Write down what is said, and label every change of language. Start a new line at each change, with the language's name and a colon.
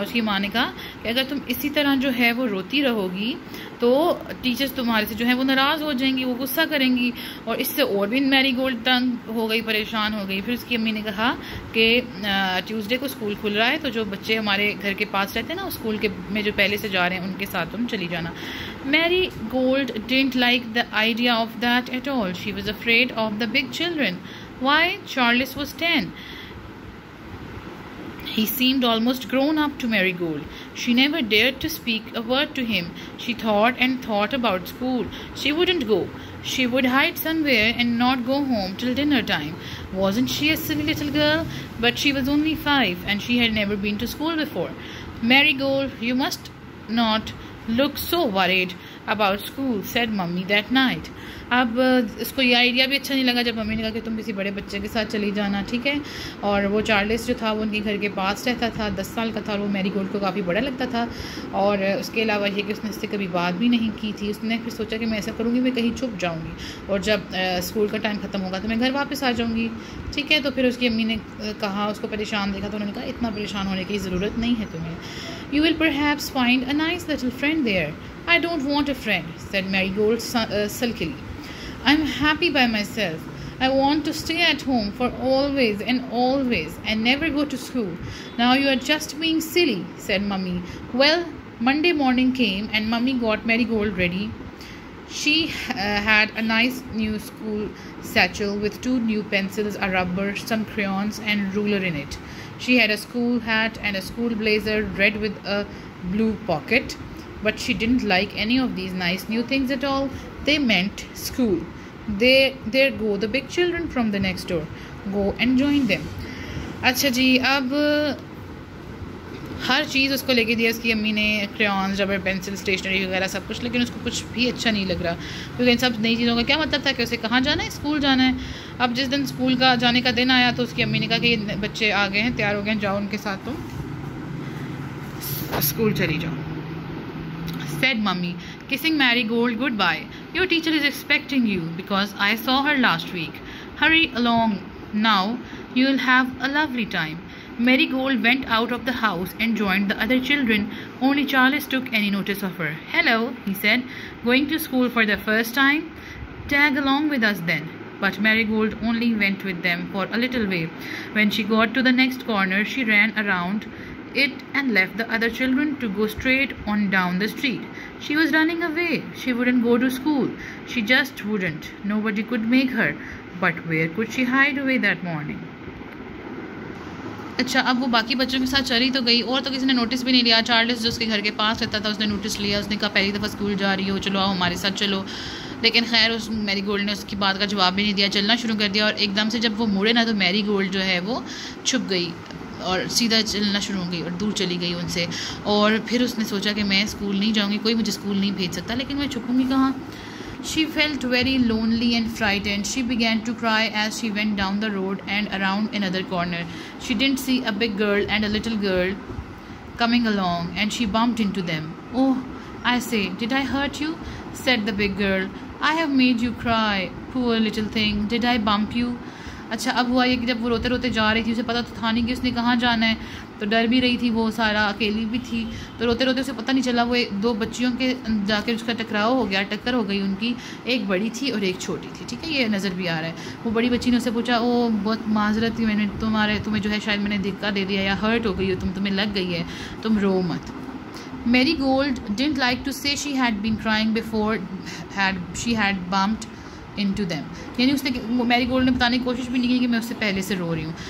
Hindi: उसकी माँ ने कहा कि अगर तुम इसी तरह जो है वो रोती रहोगी तो टीचर्स तुम्हारे से जो है वो नाराज़ हो जाएंगी, वो गुस्सा करेंगी। और इससे और भी मैरीगोल्ड तंग हो गई, परेशान हो गई। फिर उसकी अम्मी ने कहा कि ट्यूसडे को स्कूल खुल रहा है तो जो बच्चे हमारे घर के पास रहते हैं ना, स्कूल के में जो पहले से जा रहे हैं उनके साथ तुम चली जाना।
English: Marigold didn't like the idea of that at all. She was afraid of the big children. Why? Charles was 10. He seemed almost grown up to Marigold. She never dared to speak a word to him. She thought and thought about school. She wouldn't go. She would hide somewhere and not go home till dinner time. Wasn't she a silly little girl? But she was only 5 and she had never been to school before. Marigold, you must not look so worried about school, said Mummy that night.
Hindi: अब इसको ये idea भी अच्छा नहीं लगा जब mummy ने कहा कि तुम किसी बड़े बच्चे के साथ चली जाना, ठीक है। और वो चार्ल्स जो था वो उनके घर के पास रहता था, 10 साल का था और वो मैरीगोल्ड को काफ़ी बड़ा लगता था। और उसके अलावा ये कि उसने इससे कभी बात भी नहीं की थी। उसने फिर सोचा कि मैं ऐसा करूँगी, मैं कहीं छुप जाऊँगी और जब स्कूल का टाइम ख़त्म होगा तो मैं घर वापस आ जाऊँगी, ठीक है। तो फिर उसकी अम्मी ने कहा, उसको परेशान देखा तो उन्होंने कहा इतना परेशान होने की ज़रूरत नहीं है तुम्हें।
English: You will perhaps find a nice little friend there. I don't want a friend, said Marigold sulkily. I'm happy by myself. I want to stay at home for always and never go to school. Now you are just being silly, said Mummy. Well, Monday morning came and Mummy got Marigold ready. She had a nice new school satchel with 2 new pencils, a rubber, some crayons and ruler in it. She had a school hat and a school blazer, red with a blue pocket. But she didn't like any of these nice new things at all. They meant school. There go the big children from the next door. Go and join them.
Hindi: अच्छा जी, अब हर चीज़ उसको लेके दिया उसकी अम्मी ने, crayons, rubber, pencil, stationery वगैरह सब कुछ, लेकिन उसको कुछ भी अच्छा नहीं लग रहा क्योंकि इन सब नई चीज़ों का क्या मतलब था कि उसे कहाँ जाना है, स्कूल जाना है। अब जिस दिन स्कूल का जाने का दिन आया तो उसकी अम्मी ने कहा कि ये बच्चे आ गए हैं, तैयार हो गए हैं, जाओ उनके साथ तुम स्कूल चली जाओ,
English: said Mummy, kissing Marigold goodbye. Your teacher is expecting you because I saw her last week. Hurry along now, you'll have a lovely time. Marigold went out of the house and joined the other children. Only Charles took any notice of her. Hello, he said, going to school for the first time? Tag along with us then. But Marigold only went with them for a little way. When she got to the next corner, she ran around it and left the other children to go straight on down the street. She was running away. She wouldn't go to school. She just wouldn't. Nobody could make her. But where could she hide away that morning?
Hindi: अच्छा, अब वो बाकी बच्चों के साथ चली तो गई और तो किसी ने नोटिस भी नहीं लिया। चार्ल्स जो उसके घर के पास रहता था उसने नोटिस लिया। उसने कहा पहली दफ़ा स्कूल जा रही हो, चलो आओ हमारे साथ चलो। लेकिन खैर उस मैरीगोल्ड ने उसकी बात का जवाब भी नहीं दिया, चलना शुरू कर दिया। और एकदम से जब वो मुड़े ना तो मैरीगोल्ड जो है वो छुप गई और सीधा चलना शुरू हो गई और दूर चली गई उनसे। और फिर उसने सोचा कि मैं स्कूल नहीं जाऊँगी, कोई मुझे स्कूल नहीं भेज सकता, लेकिन मैं छुपूँगी कहाँ।
English: She felt very lonely and frightened. She began to cry as she went down the road and around another corner. She didn't see a big girl and a little girl coming along, and she bumped into them. "Oh, I say, did I hurt you?" said the big girl. "I have made you cry, poor little thing. Did I bump you?"
Hindi: अच्छा, अब हुआ ये कि जब वो रोते रोते जा रही थी, उसे पता तो था नहीं कि उसने कहाँ जाना है, तो डर भी रही थी वो सारा, अकेली भी थी, तो रोते रोते उसे पता नहीं चला, वो दो बच्चियों के जाकर उसका टकराव हो गया, टक्कर हो गई उनकी। एक बड़ी थी और एक छोटी थी, ठीक है, ये नज़र भी आ रहा है। वो बड़ी बच्ची ने उससे पूछा, "ओ, बहुत माजरत थी, मैंने तुम्हें जो है शायद मैंने धक्का दे दिया या हर्ट हो गई हो, तुम्हें लग गई है, तुम रो मत."
English: Marigold didn't like to say she had been crying before she had bumped into them.
Hindi: यानी उसने मैरीगोल्ड ने बताने की कोशिश भी नहीं की कि मैं उससे पहले से रो रही हूँ।